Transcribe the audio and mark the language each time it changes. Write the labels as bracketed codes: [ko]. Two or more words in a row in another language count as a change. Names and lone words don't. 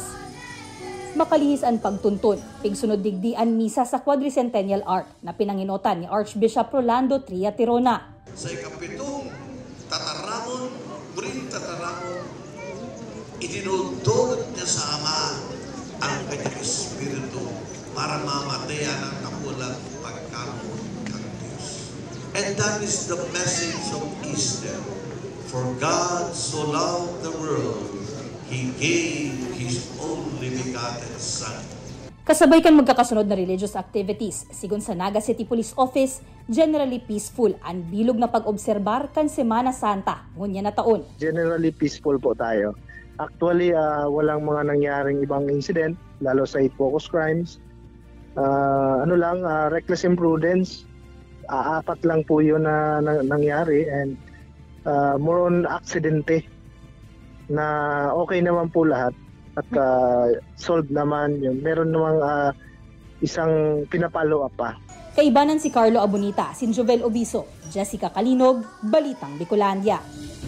[bik] Makalihis ang pagtuntun, pigsunod digdian misa sa Quadricentennial Ark na pinanginotan ni Archbishop Rolando Tria Tirona. Sa ikapitong tataramon, muring tataramon, itinudulot niya sa Ama ang kanyang Espiritu para mamatayan ang nakulang pagkamon ng Diyos. [en] And that is the message of Easter. For God so loved the world, He gave His only begotten Son. [bik] Kasabay kan magkakasunod na [en] religious activities, [bik] sigon sa Naga City Police Office, [en] generally peaceful [bik] ang bilog na pag-obserbar kan Semana Santa ngunya na taon. [en] Generally peaceful [tl] po tayo. Actually, walang mga nangyaring ibang incident, lalo sa [en] focus crimes. Reckless imprudence, [tl] 4 lang po yun na nangyari [en] and more on [tl] aksidente na okay naman po lahat at solved naman yun. Meron namang isang pinapalo up pa. [bik] Kaibanan si Carlo Abonita, si Jovel Obiso, Jessica Calinog, Balitang Bicolandia.